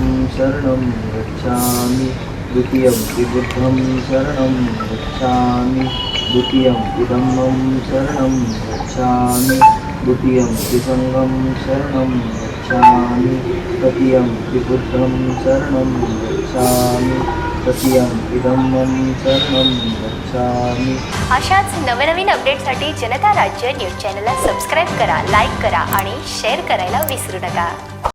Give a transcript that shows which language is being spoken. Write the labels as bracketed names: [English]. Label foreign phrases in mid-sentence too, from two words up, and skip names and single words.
[Pali] शरणं गच्छामि द्वितीयं हि बुद्धं शरणं गच्छामि द्वितीयं हि धम्मं शरणं गच्छामि द्वितीयं हि संघं शरणं गच्छामि तृतीयं हि बुद्धं शरणं गच्छामि तृतीयं हि धम्मं शरणं गच्छामि। [Marathi] अशाच नवनवीन अपडेटसाठी जनता राज्य न्यूज चॅनलला सबस्क्राईब करा, लाईक करा आणि शेअर करायला विसरू नका।